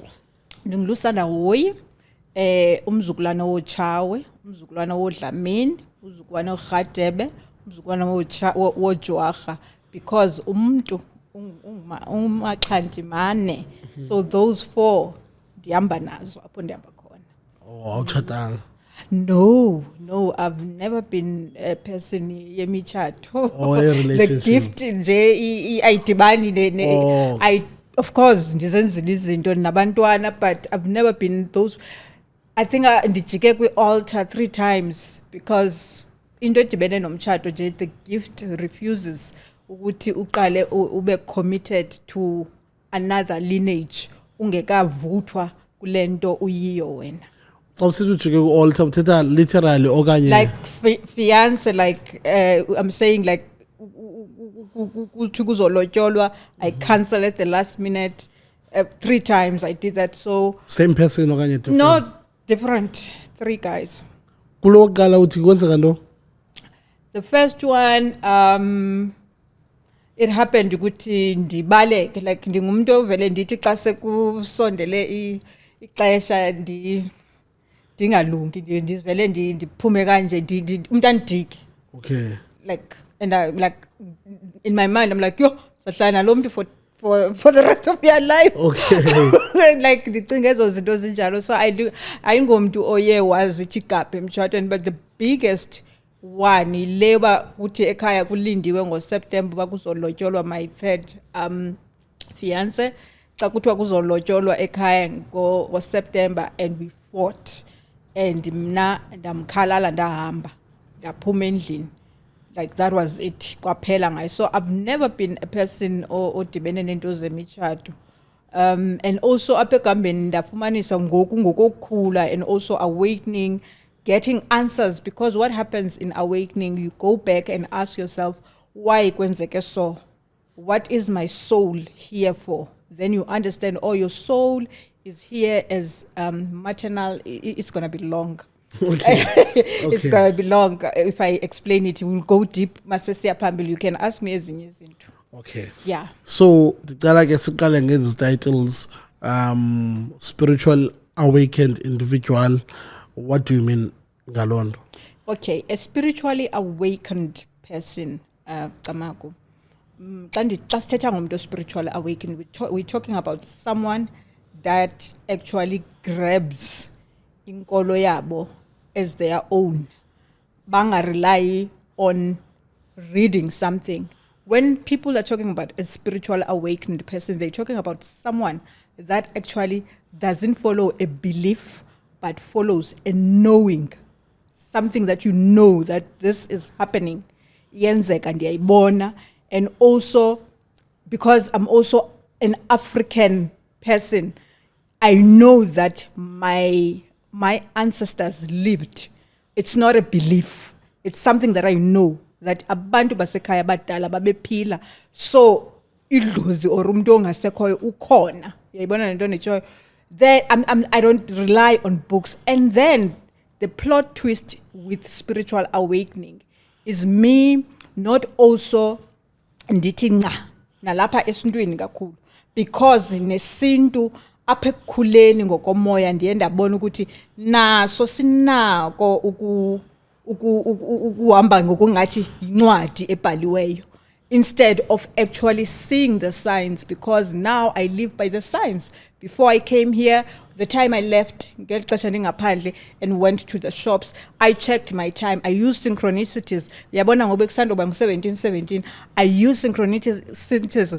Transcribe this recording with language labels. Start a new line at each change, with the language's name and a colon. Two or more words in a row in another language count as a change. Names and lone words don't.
Xhosa: Ndingulusanda Hoyi, umzukulwana woChawe, umzukulwana woDlamini, umzukulwana woGadebe, umzukulwana woJwaga, because umuntu umaxhanti mane.
English: So those four
Xhosa: ndihamba nazo apho ndihamba khona. Oh, awutshatanga.
English: No, I've never been a person yemichato. Oh, a relationship. The gift
Xhosa: nje ayidibani
English: I of course
Xhosa: ndizenzile izinto nabantwana,
English: but I've never been those. I think
Xhosa: ndijike kwi-altar
English: 3 times because
Xhosa: into edibene nomtshato nje
English: the gift refuses
Xhosa: ukuthi uqale ube
English: committed to another lineage
Xhosa: ungekavuthwa kulento uyiyo wena. Altar uthetha literally okanye
English: like fiance, like I'm saying, like kuzolotyolwa, I cancel at the last minute. 3 times I did that. So same person okanye different? No, different. 3 guys.
Xhosa: Kulo qala uthi kwenzeka ndo?
English: The first one, it happened
Xhosa: ukuthi ndibaleke, like ndingumuntu ovele ndithi xa sekusondele ixesha ndingalungi ndivele ndiphume kanje umuntu andike.
English: Okay. Like, and I like in my mind I'm like, yo
Xhosa: sahlala lo muntu
English: for the rest of your life. Okay.
Xhosa: Like ndicinga ezo zinto zinjalo. So ayingomuntu oye wazi igaphe emtshatweni,
English: but the biggest one
Xhosa: ileba uthi ekhaya kulindiwe ngoSeptember bakuzolotyolwa
English: my third fiance.
Xhosa: Xa kuthiwa kuzolotyolwa ekhaya ngoSeptember
English: and we fought, and
Xhosa: mna ndamkhalala ndahamba ndaphuma endlini.
English: Like that was it,
Xhosa: kwaphela ngayo.
English: So I've never been a person
Xhosa: odibene nento zemitshato.
English: And also
Xhosa: apha egambeni ndafumanisa ngokukhula
English: and also awakening, getting answers, because what happens in awakening, you go back and ask yourself, why kwenzeke so? What is my soul here for? Then you understand, oh, your soul is here as maternal. It's going to be long. Okay. It's going to be long. If I explain it, we'll go deep. Masesi Pambil, you can ask me
Xhosa: ezinye izinto.
English: Okay. Yeah. So, I guess these titles, spiritual awakened individual. What do you mean, Galon? Okay, a spiritually awakened person,
Xhosa: Camaku, xa sithetha ngomntu
English: spiritual awakening, we're talking about someone that actually grabs
Xhosa: inkolo yabo
English: as their own. Banga rely on reading something. When people are talking about a spiritual awakened person, they're talking about someone that actually doesn't follow a belief, but follows a knowing. Something that you know that this is happening. And also, because I'm also an African person, I know that my ancestors lived. It's not a belief. It's something that I know, that
Xhosa: abantu basekhaya badala babephila. So idlozi or umuntu ongasekhoyo ukhona. Uyayibona lento nditshoyo.
English: Then I don't rely on books. And then the plot twist with spiritual awakening is me not also
Xhosa: ndithi nca nalapha esintwini kakhulu, because nesintu apha ekukhuleni ngokomoya ndiye ndabona ukuthi naso sinako ukuhamba ngokungathi incwadi ebhaliweyo,
English: instead of actually seeing the signs, because now I live by the signs. Before I came here, the time I left and went to the shops, I checked my time. I used synchronicities. I use synchronicities.